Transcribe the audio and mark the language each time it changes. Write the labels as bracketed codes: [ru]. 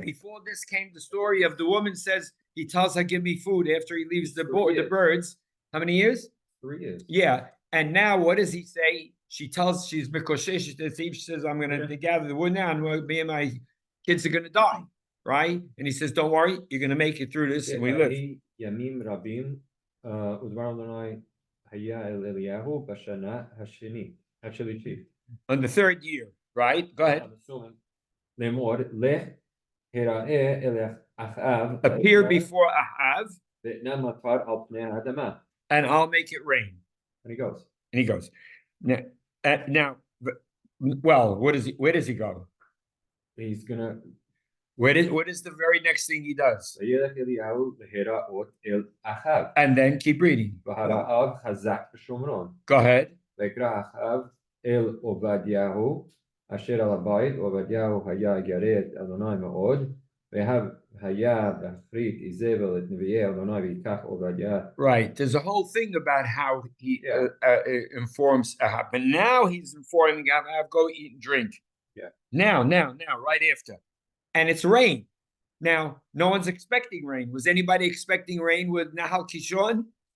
[en] Before this came the story of the woman says, he tells her, give me food after he leaves the birds. How many years? 3 years. Yeah. And now what does he say? She tells, she's Mikoshesh, she says, I'm going to gather the wood now and me and my kids are going to die. right? And he says, don't worry, you're gonna make it through this, and we live. [he] ימים רבים, ודבר אדוני היה אל אליהו בשנה השלישית. [en] On the third year, right? Go ahead. [he] לאמור, לך הראה אל אחאב, [en] Appear before Ahav, [he] ואתנן מטר על פני האדמה. [en] and I'll make it rain. And he goes. And he goes, now, well, where does he go? He's gonna. What is the very next thing he does? [he] וילך אליהו להיראות אל אחאב. [en] And then keep reading. [he] והרעב חזק בשומרון. [en] Go ahead. [he] ויקרא אחאב אל עובדיהו אשר על הבית, עובדיהו היה ירא את אדוני מאוד, והיה בהפריט איזבל את נביאי אדוני ויקח עובדיה. [en] Right. There's a whole thing about how he informs Ahab, but now he's informing Ahab, go eat and drink. Yeah. Now, right after. And it's rain. Now, no one's expecting rain. Was anybody expecting rain with Nahal Kishon?